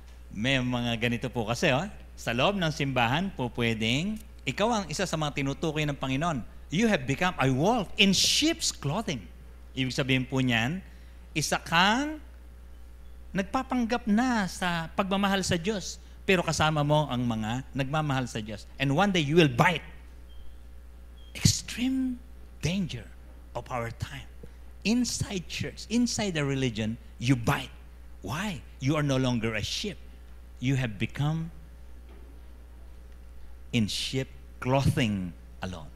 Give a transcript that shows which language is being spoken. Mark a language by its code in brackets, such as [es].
[tl] May mga ganito po kasi, sa loob ng simbahan po pwedeng, ikaw ang isa sa mga tinutukoy ng Panginoon. [en] You have become a wolf in sheep's clothing. [tl] Ibig sabihin po niyan, isa kang nagpapanggap na sa pagmamahal sa Diyos, pero kasama mo ang mga nagmamahal sa Diyos. [en] And one day you will bite. Extreme danger of our time. Inside church, inside the religion, you bite. Why? You are no longer a sheep. You have become in sheep clothing alone.